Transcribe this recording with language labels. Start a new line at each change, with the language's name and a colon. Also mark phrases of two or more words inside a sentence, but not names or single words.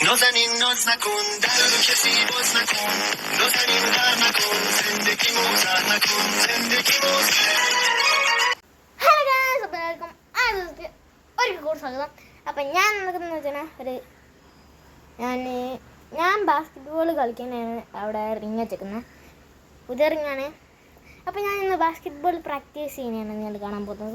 Persian: نازنین ناز نکن در رو کسی باز نکن نازنین در نکن زندگی موزر نکن زندگی موزر.
English: hello guys,
Malayalam: അപ്പോൾ എല്ലാവർക്കും ഒരിക്കൽ കൂടി സ്വാഗതം. അപ്പം ഞാൻ നടക്കുന്നത് വെച്ചാൽ ഞാൻ ബാസ്കറ്റ് ബോൾ കളിക്കാനാണ് അവിടെ റിങ് വെച്ചേക്കുന്നത്. പുതിയ റിങ്ങാണ്. അപ്പോൾ ഞാൻ ഇന്ന്
English: basketball practice
Malayalam: ചെയ്യുന്നതാണ് നിങ്ങൾ കാണാൻ പോകുന്നത്.